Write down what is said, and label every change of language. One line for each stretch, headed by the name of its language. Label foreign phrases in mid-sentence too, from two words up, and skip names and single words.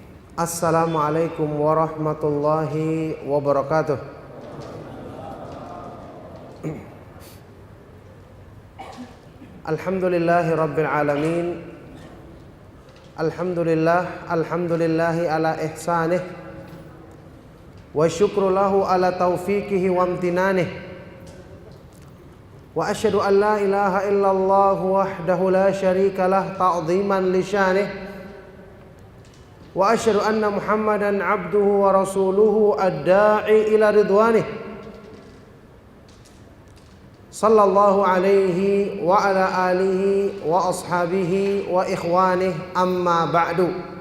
Arabic: السلام عليكم ورحمة الله وبركاته. الحمد لله رب العالمين. الحمد لله على إحسانه. والشكر له على توفيقه وامتنانه. وأشهد أن لا إله إلا الله وحده لا شريك له تعظيما لشأنه. وأشهد أن محمدا عبده ورسوله الداعي إلى رضوانه. صلى الله عليه وعلى آله وأصحابه وإخوانه، أما بعد.